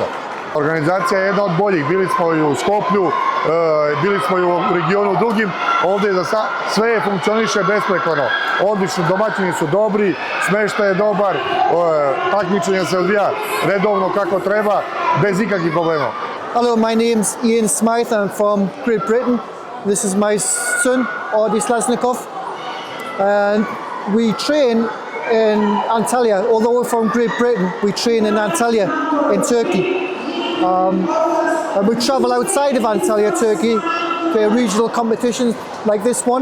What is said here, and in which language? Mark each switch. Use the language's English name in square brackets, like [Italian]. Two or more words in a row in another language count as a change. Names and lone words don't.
[Serbian] Организација е една од бољих. Били смо и у Скопју, били смо и у региону другим. Овде за све функционише беспреклано. Одлично, домаќини су добри, смештај е добар, такмичење се одвија редовно како треба, без никакви проблема. [English] Hello, my name's Ian Smythe. I'm from Great Britain. This is my son, Adi Slasnikov. And we train in Antalya. Although we're from Great Britain, we train in Antalya in Turkey. And we travel outside of Antalya, Turkey, for regional competitions like this one.